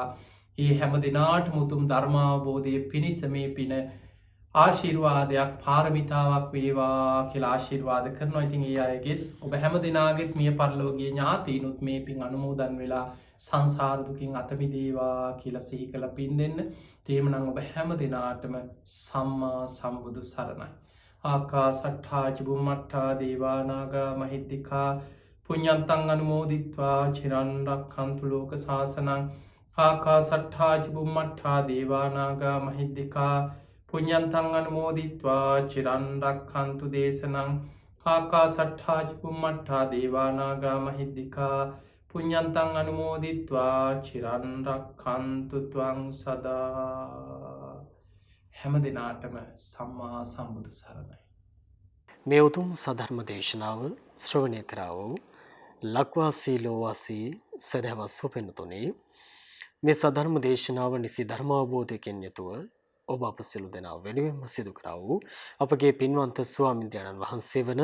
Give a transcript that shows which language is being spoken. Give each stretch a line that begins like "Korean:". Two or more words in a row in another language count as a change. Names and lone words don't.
Sinhala: ඒ හැම දෙනාටම උතුම් ධර්මාවබෝධයේ පිණිස මේ පින ආශිර්වාදයක් පාරමිතාවක් වේවා කියලා ආශිර්වාද කරනවා. ඉතින් ඒ අයගෙත් ඔබ හැම දෙනාගෙත් මිය පරලෝකීය ඥාතීනුත් මේ පින් අනුමෝදන් වෙලා සංසාර දුකින් අත මිදේවා කියලා සිහි කළ පින් දෙන්න. එහෙමනම් ඔබ හැම දෙනාටම සම්මා සම්බුදු සරණයි.
Pali: ආකාසට්ඨා චුම්මට්ඨා දේවා නාග මහිද්దికා පුඤ්ඤන්තං අනුමෝදිත්වා චිරන් රක්ඛන්තු ලෝක සාසනං. ආකාසට්ඨා චුම්මට්ඨා දේවා නාග මහිද්దికා පුඤ්ඤන්තං අනුමෝදිත්වා චිරන් රක්ඛන්තු දේශනං. ආකාසට්ඨා චුම්මට්ඨා දේවා නාග මහිද්దికා පුඤ්ඤන්තං අනුමෝදිත්වා චිරන් රක්ඛන්තු ත්වං සදා.
Sinhala: හැම දිනාටම සම්මා සම්බුදු සරණයි. මේ උතුම් සධර්ම දේශනාව ශ්‍රවණය කරා වූ ලක්වාසී ලෝවාසී සදහවත් සුපින්නතුනි, මේ සධර්ම දේශනාව නිසි ධර්මාවබෝධයකින් යුතුව ඔබ අප සියලු දෙනා වෙනුවෙන්ම සිදු කරා වූ අපගේ පින්වන්ත ස්වාමීන් වහන්සේ වන